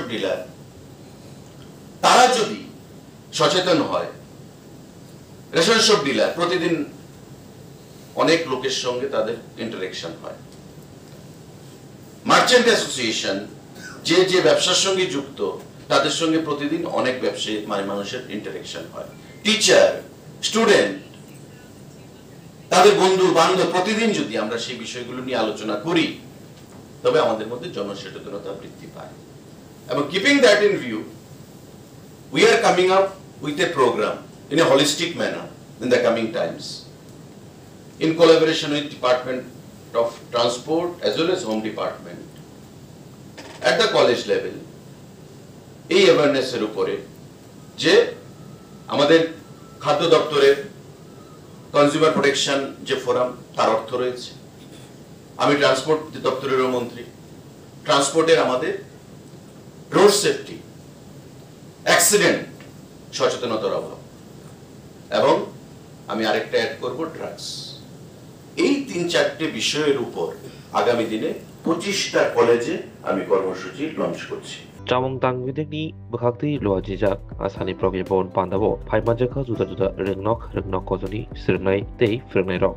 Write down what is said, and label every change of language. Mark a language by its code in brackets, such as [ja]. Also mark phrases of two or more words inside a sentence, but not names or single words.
[bn] ডিলার, তারা যদি সচেতন হয়, [en] ration shop dealer [bn] প্রতিদিন অনেক লোকের সঙ্গে তাদের ইন্টারেকশন হয়, [en] merchant association [bn] যে যে ব্যবসার সঙ্গে যুক্ত তাদের সঙ্গে প্রতিদিন অনেক ব্যবসায়ী মানুষের ইন্টারেকশন হয়, [en] teacher, student, [bn] তাদের বন্ধু বান্ধব, প্রতিদিন যদি আমরা সেই বিষয়গুলো নিয়ে আলোচনা করি, তবে আমাদের মধ্যে জনসচেতনতা বৃদ্ধি পায়। [en] এবং keeping that in view, we are coming up with a program in a holistic manner in the coming times, in collaboration with Department of Transport as well as Home Department at the college level, [bn] এই অ্যাওয়ারনেস এর উপরে যে আমাদের খাদ্য দপ্তরের [en] consumer protection [bn] যে ফোরাম, তার অর্থ রয়েছে। আমি ট্রান্সপোর্ট দপ্তরেরও মন্ত্রী, ট্রান্সপোর্টের আমাদের [en] road safety, [bn] অ্যাক্সিডেন্ট সচেতনতার অভাব, এবং আমি আরেকটা অ্যাড করব ড্রাগস। এই 3-4টে বিষয়ের উপর আগামী দিনে 25টা কলেজে আমি কর্মসূচি লঞ্চ করছি। [trp] Camong tang wideni bukhakti luwa jijak asani proge bon pandabo phaimanjaka juda juda rengnok kozoni sirnai tei firnai rok